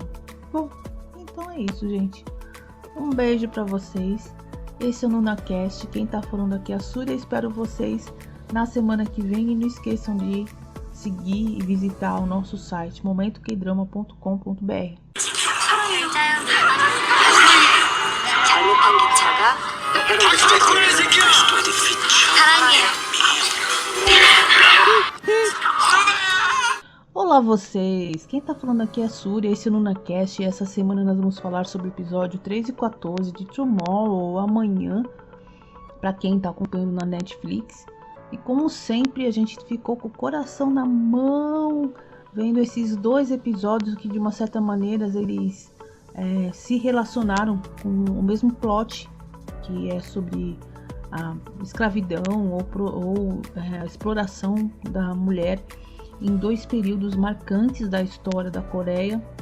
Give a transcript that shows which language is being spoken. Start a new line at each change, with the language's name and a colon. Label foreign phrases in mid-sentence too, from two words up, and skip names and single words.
Portuguese: Bom, então é isso, gente. Um beijo pra vocês. Esse é o NunaCast. Quem tá falando aqui é a Súria. Espero vocês na semana que vem. E não esqueçam de seguir e visitar o nosso site momentoqueidrama.com.br.
Korean: 잘못한 기차가 사랑해요.
Portuguese: Olá vocês, quem tá falando aqui é a Súria, esse é o NunaCast e essa semana nós vamos falar sobre o episódio 3 e 14 de Tomorrow, amanhã, pra quem tá acompanhando na Netflix. E como sempre a gente ficou com o coração na mão vendo esses dois episódios que de uma certa maneira eles se relacionaram com o mesmo plot, que é sobre a escravidão ou a exploração da mulher em dois períodos marcantes da história da Coreia